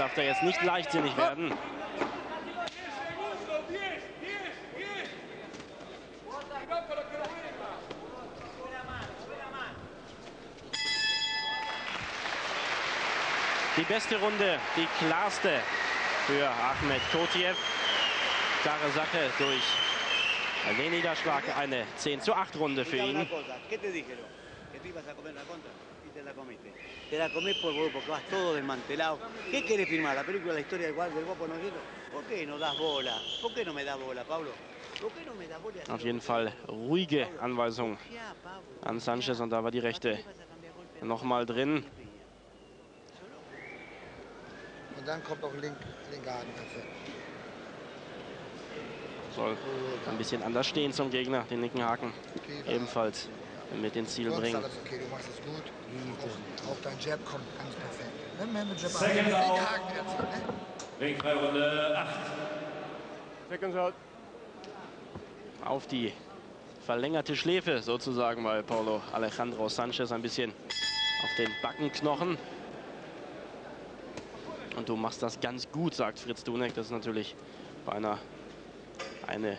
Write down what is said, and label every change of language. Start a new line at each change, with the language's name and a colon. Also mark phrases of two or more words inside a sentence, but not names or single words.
German: Darf er jetzt nicht leichtsinnig werden. Die beste Runde, die klarste für Ahmed Kotiev. Klare Sache durch den Niederschlag, eine 10:8 Runde für ihn.
Spanish: Te la comés por vos, porque vas todo desmantelado. ¿Qué querés filmar? ¿La película La historia del guapo Nogero? ¿Por qué no das bola? ¿Por qué no me das bola, Pablo? ¿Por qué no me das bola?
German: Auf jeden Fall ruhige Anweisung an Sanchez und da war die rechte nochmal drin. Und dann kommt auch linker Haken. Soll ein bisschen anders stehen zum Gegner, den linken Haken ebenfalls mit ins Ziel Sonst bringen. alles okay, du machst es gut. Auch dein Jab kommt ganz perfekt. Nimm mal mit Jab an.
English: Second out.
German: Haken jetzt, ne? Ringfreirunde 8.
English: Seconds out.
German: Auf die verlängerte Schläfe sozusagen bei Paulo Alejandro Sanchez, ein bisschen auf den Backenknochen. Und du machst das ganz gut, sagt Fritz Dunek. Das ist natürlich beinahe eine Untertreibung.